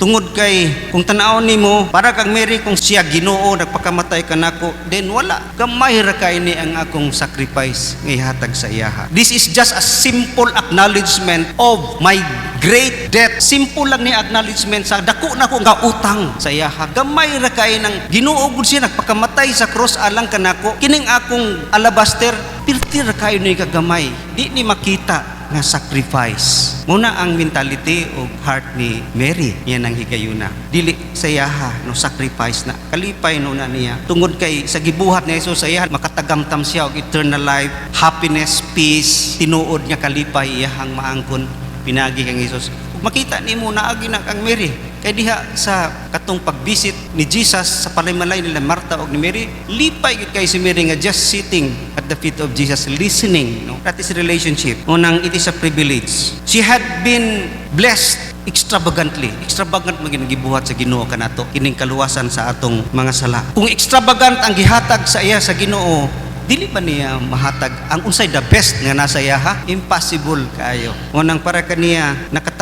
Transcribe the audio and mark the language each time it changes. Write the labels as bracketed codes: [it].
[ceb] Tungod kay kung tan-aw nimo para kang Mary kung siya Ginoo nagpakamatay kanako, then wala gamay ra kay ni ang akong sacrifice nga ihatag sa iyaha. [en] This is just a simple acknowledgement of my great debt. [ceb] Simple lang ni acknowledgement sa dako na ko nga utang sa iyaha. Gamay ra kay nang Ginoo gud siya nagpakamatay sa cross alang kanako. Kining akong alabaster pirtir ra kay ni kagamay. Di ni makita nga sacrifice. Muna ang mentality o heart ni Mary, yan ang higayuna. Dili sa iyaha no sacrifice na kalipay no na niya. Tungod kay sa gibuhat ni Jesus sa iya makatagamtam siya og eternal life, happiness, peace, tinuod nga kalipay iyahang maangkon pinagi kang Jesus. Makita nimo naagi na kang Mary. Kay diha sa katong pagbisit ni Jesus sa palimalay nila Martha og ni Mary, lipay gid kay si Mary nga [en] just sitting at the feet of Jesus listening, [ceb] no? [en] That is relationship. Unang it is a privilege. She had been blessed extravagantly. [ceb] Extravagant maging gibuhat sa Ginoo kanato kining kaluwasan sa atong mga sala. Kung extravagant ang gihatag sa iya sa Ginoo, dili ba niya mahatag ang unsay the best nga nasa iya ha? Impossible kaayo. Unang para kaniya nakatag